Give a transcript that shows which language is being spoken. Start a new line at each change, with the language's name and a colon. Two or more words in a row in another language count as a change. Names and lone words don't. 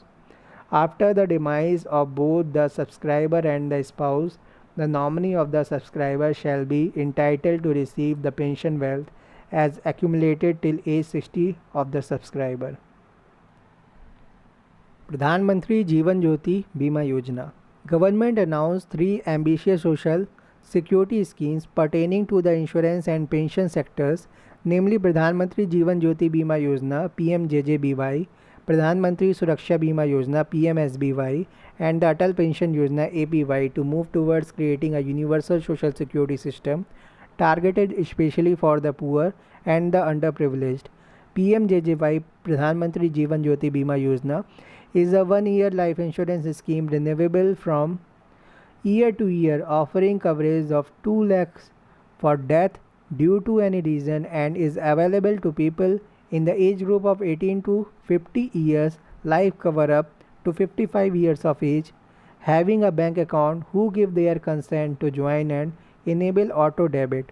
English: After the demise of both the subscriber and the spouse, the nominee of the subscriber shall be entitled to receive the pension wealth as accumulated till age 60 of the subscriber. Pradhan Mantri Jeevan Jyoti Bima Yojana. Government announced three ambitious social security schemes pertaining to the insurance and pension sectors, namely Pradhan Mantri Jeevan Jyoti Bima Yojana (PMJJBY), Pradhan Mantri Suraksha Bima Yojana (PMSBY), and the Atal Pension Yojana (APY) to move towards creating a universal social security system targeted especially for the poor and the underprivileged. PMJJY Pradhan Mantri Jeevan Jyoti Bima Yojana is a one-year life insurance scheme renewable from year to year, offering coverage of 2 lakhs for death due to any reason and is available to people in the age group of 18 to 50 years, life cover up to 55 years of age, having a bank account who give their consent to join and enable auto debit.